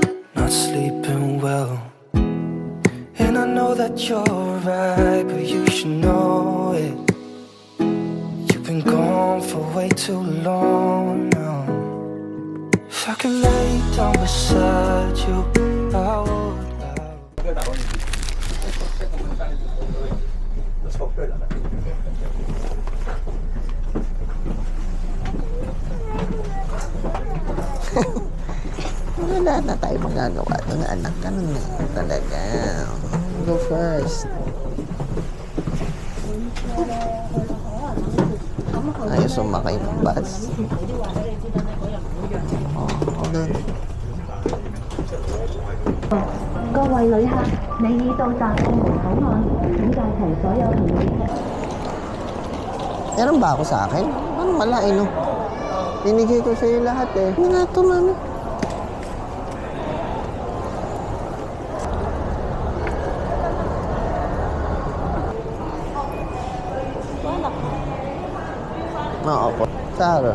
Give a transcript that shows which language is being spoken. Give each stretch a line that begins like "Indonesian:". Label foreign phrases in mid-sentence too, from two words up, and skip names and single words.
English: Not sleeping well, know that you're right, but you should know it. You've been gone for way too long now. If I could lay down beside you, I would.
Filipino: Wala na tayo magagawa doon, anak. Ganun na talaga.
English: Go first.
Filipino: Ayos sumakay ng bus. Oh, doon.
Chinese: 各位旅客，你已到達澳門口岸，請帶齊所有行李。
Filipino: Meron ba ako sa akin? Parang wala eh, no? Binigay ko sa'yo lahat eh. Hindi nga ito, mami. Oo po. Sa harap.